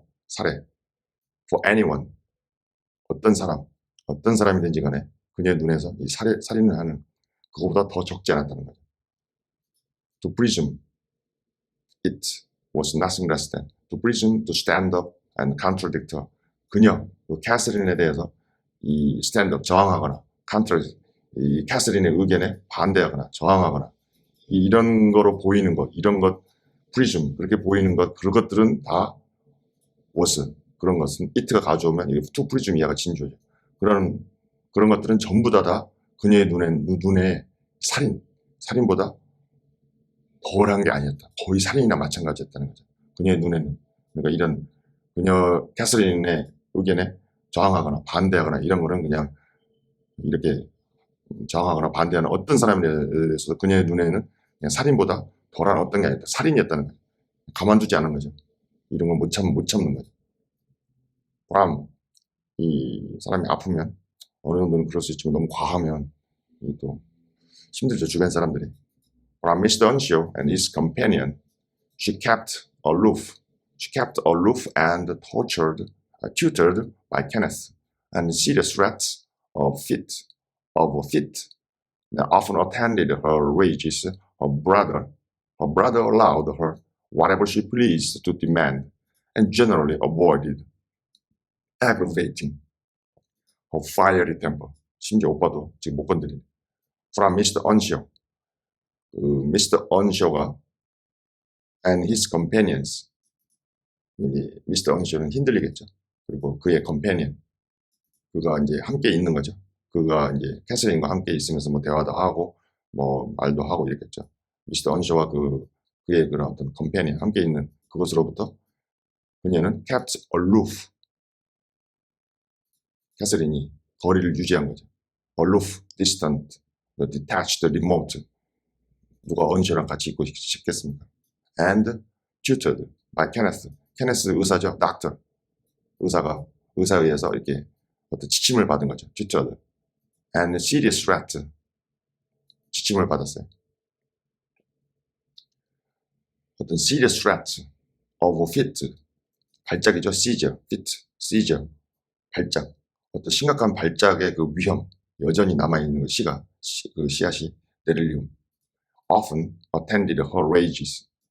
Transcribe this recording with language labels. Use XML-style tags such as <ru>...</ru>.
<en>살해. for anyone.</en> <ko>어떤 사람이든지 간에 그녀의 눈에서 이 살인을 하는 그거보다 더 적지 않았다는 거죠.</ko> <en>To presume it was nothing less than to presume to stand up and contradict her.</en> <ko>그녀, 그 캐서린에 대해서 이 stand up, 저항하거나 이 캐서린의 의견에 반대하거나 저항하거나 이런 거로 보이는 것, 이런 것 presume 그렇게 보이는 것, 그런 것들은 다 was 그런 것은 it가 가져오면 이게 to presume 이하가 진주죠. 그런 것들은 전부 다 그녀의 눈에 살인보다 덜한 게 아니었다. 거의 살인이나 마찬가지였다는 거죠. 그녀의 눈에는. 그러니까 이런 그녀 캐서린의 의견에 저항하거나 반대하거나 이런 거는 그냥 이렇게 저항하거나 반대하는 어떤 사람에 대해서 그녀의 눈에는 그냥 살인보다 덜한 어떤 게 아니었다. 살인이었다는 거죠. 가만두지 않은 거죠. 이런 건 못 참는 거죠. 그럼 이 사람이 아프면 어느 정도는 그럴 수 있지만 너무 과하면 또 힘들죠. 주변 사람들이.</ko> <en>From Mr. Unshaw and his companion, she kept aloof. She kept aloof and tutored by Kenneth, and serious threats of fit, often attended her rages. Her brother allowed her whatever she pleased to demand, and generally avoided aggravating her fiery temper.</en> <ko>심지어 오빠도 지금 못 건드리네.</ko> <en>From Mr. Unshaw. Mr. Unshaw가 and his companions. Mr.</en> <ko>Unshaw는 흔들리겠죠. 그리고 그의 companion. 그가 이제 함께 있는 거죠. 그가 이제 캐서린과 함께 있으면서 뭐 대화도 하고 뭐 말도 하고 이랬겠죠. Mr. Unshaw와 그의 그런 어떤 companion 함께 있는 그것으로부터 그녀는 kept aloof. 캐서린이 거리를 유지한 거죠.</ko> <en>aloof, distant, detached, remote.</en> <ko>누가 언시랑 같이 있고 싶겠습니까?</ko> <en>And tutored by Kenneth.</en> <ko>케네스 의사죠.</ko> <en>doctor.</en> <ko>의사에 의해서 이렇게 어떤 지침을 받은 거죠.</ko> <en>tutored. And serious threat.</en> <ko>지침을 받았어요.</ko> <en>어떤 serious threat of fit. 발작이죠. seizure. 발작.</en> <ko>어떤 심각한 발작의 그 위험. 여전히 남아있는 그 씨앗이 데릴리움.</ko> <en>Often attended her rages.</en>